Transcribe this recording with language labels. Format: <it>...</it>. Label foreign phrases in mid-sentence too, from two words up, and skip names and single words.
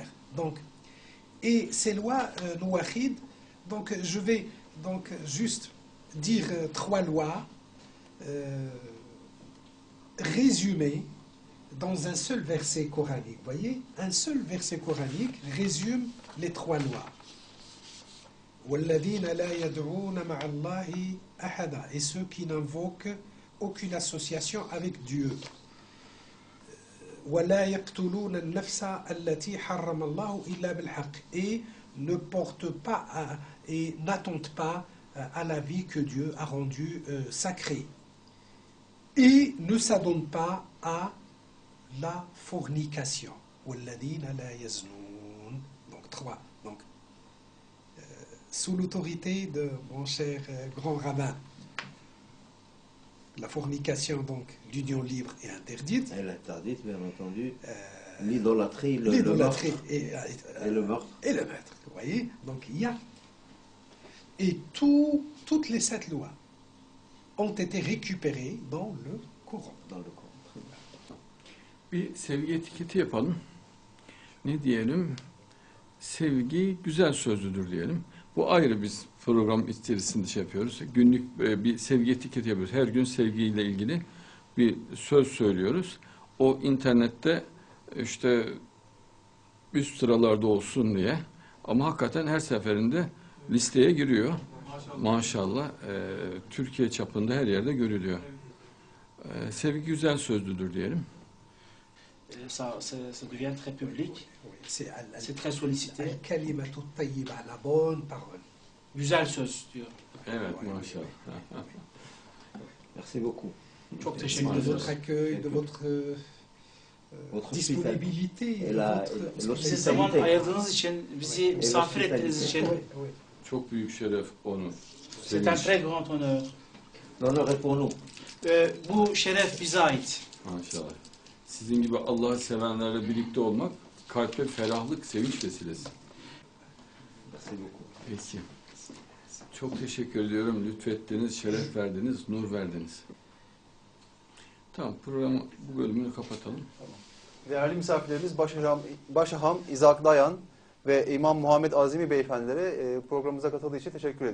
<fr>Donc, et ces lois nouahides, donc je vais donc juste dire 3 lois résumées dans un seul verset coranique. Vous voyez, un seul verset coranique résume les 3 lois.</fr> <ar>وَالَّذِينَ لَا يَدْعُونَ مَعَ اللَّهِ أَحَدًا.</ar> <fr>Et ceux qui n'invoquent aucune association avec Dieu.</fr> <ar>وَلَا يَقْتُلُونَ النَّفْسَ الَّتِي حَرَّمَ اللَّهُ إِلَّا بِالْحَقِّ.</ar> <fr>Et ne portent pas et n'attendent pas à la vie que Dieu a rendue sacrée. Et ne s'adonnent pas à la fornication.</fr> <ar>وَالَّذِينَ لَا يَزْنُونَ.</ar> <fr>Donc 3. Donc, sous l'autorité de mon cher grand rabbin, la fornication, donc l'union libre est interdite. Elle est interdite, bien entendu. L'idolâtrie, le meurtre. Et le meurtre. Et le meurtre, vous voyez. Donc il y a... Et toutes les 7 lois ont été récupérées dans le Coran. Dans le Coran. Très bien.</fr> <tr>Bir sevgi etiketi yapalım. Ne diyelim? Sevgi güzel sözlüdür diyelim. Bu ayrı biz program içerisinde şey yapıyoruz. Günlük bir sevgi etiketi yapıyoruz. Her gün sevgiyle ilgili bir söz söylüyoruz. O internette işte üst sıralarda olsun diye. Ama hakikaten her seferinde listeye giriyor. Maşallah. Türkiye çapında her yerde görülüyor. Sevgi güzel sözlüdür diyelim.</tr> <fr>Ça devient très public, c'est très sollicité.</fr> <ar>الكلمة الطيبة,</ar> <fr>la bonne parole.</fr> <tr>Güzel söz diyor. Evet maşallah.</tr> <fr>Merci beaucoup.</fr> <tr>Çok</tr> <fr>Merci</fr> <tr>teşekkür</tr> <fr>de</fr> <tr>ederiz.</tr> <fr>votre accueil, de votre disponibilité. Et la- votre- l'autre-</fr> <tr>Bize zaman ayırdığınız için, bizi misafir ettiğiniz için,</tr> <fr>Oui, oui.</fr> <tr>Çok büyük şeref onu.</tr> <fr>c'est un très grand honneur. L'honneur est pour nous.</fr> <tr>Bu şeref bize ait. Maşallah. Sizin gibi Allah'ı sevenlerle birlikte olmak kalpte ferahlık, sevinç vesilesi.</tr> <fr>Merci beaucoup.</fr> <tr>Peki. Çok teşekkür ediyorum. Lütfettiniz, şeref verdiniz, nur verdiniz. Tamam, programı bu bölümünü kapatalım. Değerli misafirlerimiz Başaham İzak Dayan ve İmam Muhammed Azimi beyefendilere programımıza katıldığı için teşekkür ediyoruz.</tr>